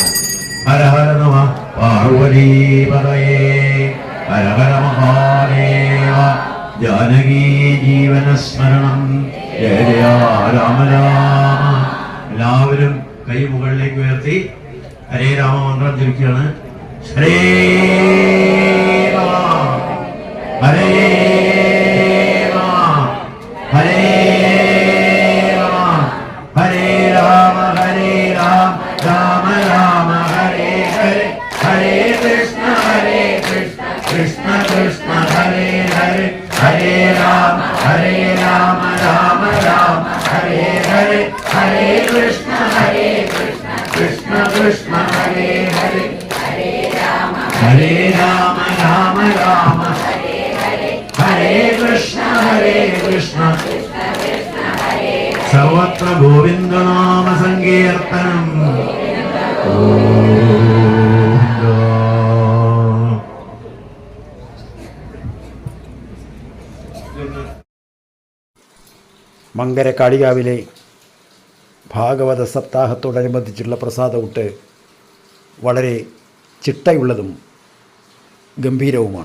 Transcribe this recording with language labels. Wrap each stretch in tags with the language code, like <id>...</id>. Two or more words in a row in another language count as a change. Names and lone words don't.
<sa>ഹര ഹര നമ പാർവതീപതയേ, ഹര ഹര മഹാദേവ. ജാനകീ ജീവനസ്മരണം, ജയ ജയ രാമ രാമ.</sa> <ml>എല്ലാവരും കൈ മുകളിലേക്ക് ഉയർത്തി</ml> <sa>ഹരേ രാമ</sa> <ml>മന്ത്രം ജപിക്കുകയാണ്.</ml> <sa>ഹരേ രാമ, ഹരേ രാമ, ഹരേ രാമ, ഹരേ രാമ, ഹരേ രാമ, രാമ രാമ ഹരേ ഹരേ. ഹരേ കൃഷ്ണ, കൃഷ്ണ കൃഷ്ണ ഹരേ ഹരേ. ഹരേ രാമ, രാമ രാമ ഹരേ ഹരേ. ഹരേ കൃഷ്ണ, കൃഷ്ണ കൃഷ്ണ ഹരേ ഹരേ. ഹരേ രാമ, രാമ ഹരേ കൃഷ്ണ, കൃഷ്ണ സർവത്ര ഗോവിന്ദനാമ സങ്കീർത്തനം.</sa> <ml>മങ്കര കാളികാവിലെ ഭാഗവത സപ്താഹത്തോടനുബന്ധിച്ചുള്ള പ്രസാദഊട്ട് വളരെ ചിട്ടയുള്ളതും ഗംഭീരവുമാണ്.</ml>